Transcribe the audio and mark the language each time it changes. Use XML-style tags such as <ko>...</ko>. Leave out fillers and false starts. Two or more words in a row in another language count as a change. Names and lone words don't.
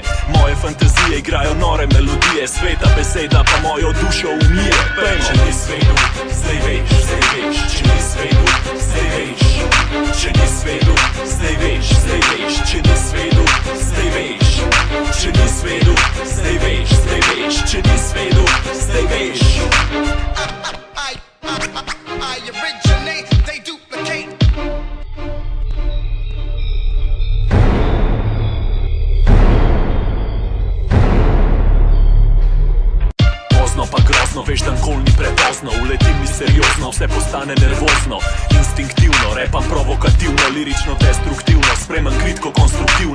<sl>Moje fantazije igrajo nore melodije, sveta beseda pa mojo dušo umije. Če nisi vedel, zdaj veš, zdaj veš. Če nisi vedel, zdaj veš. Če nisi vedel, zdaj veš, zdaj veš. Če nisi vedel, zdaj veš. Če nisi vedel, zdaj veš, zdaj veš. Če nisi vedel, zdaj veš.</sl> <en>I originate, they duplicate.</en> <sl>Pa grozno, veš, da nikoli ni prepozno. Uletim misteriozno, vse postane nervozno. Instinktivno, repam provokativno, lirično, destruktivno, spremem kritko, konstruktivno.</sl>